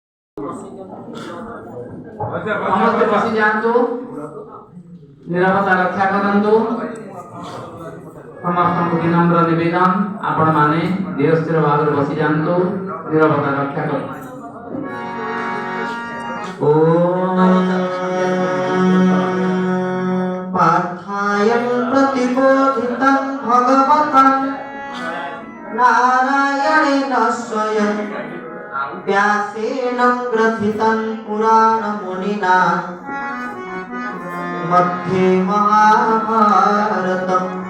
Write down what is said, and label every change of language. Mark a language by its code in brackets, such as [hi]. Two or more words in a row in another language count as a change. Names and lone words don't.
[or] ସମସ୍ତେ ବସି ଯାଆନ୍ତୁ, ନିରାପତ୍ତା ରକ୍ଷା କରନ୍ତୁ। ସମସ୍ତଙ୍କୁ ବିନମ୍ର ନିବେଦନ, ଆପଣମାନେ ଧୀର ସ୍ଥିର ଭାବରେ ବସି ଯାଆନ୍ତୁ, ନିରାପତ୍ତା ରକ୍ଷା କରନ୍ତୁ। [sa] पार्थायं प्रतिबोधितं भगवतं नारायणेन स्वयं व्यासेन ग्रथितं पुराणमुनिना मध्ये महाभारतम्